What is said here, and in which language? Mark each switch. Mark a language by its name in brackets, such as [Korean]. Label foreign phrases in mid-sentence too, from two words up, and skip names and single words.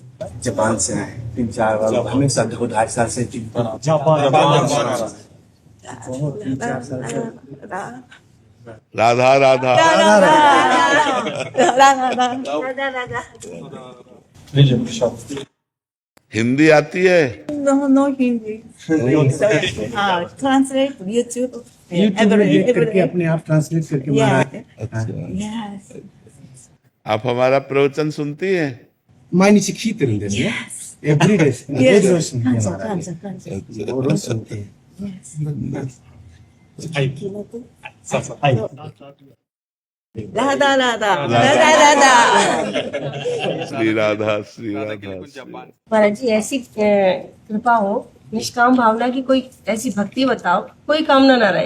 [Hindi] जापान से आए 3-4 बार, हमेशा 2-2.5 साल से राधा राधा हिंदी आती है? [English] No Hindi. Translate YouTube. [Hindi] YouTube करके अपने आप ट्रांसलेट करके [English] Yes. [Hindi] आप हमारा प्रवचन सुनती हैं? [Japanese] 毎日聞いてるんですね。Everyday [Hindi] रोज सुनते हैं। राधा राधा राधा राधा। श्री राधा श्री राधा। महाराज जी, ऐसी कृपा हो, निष्काम भावना की कोई ऐसी भक्ति बताओ, कोई कामना ना रहे।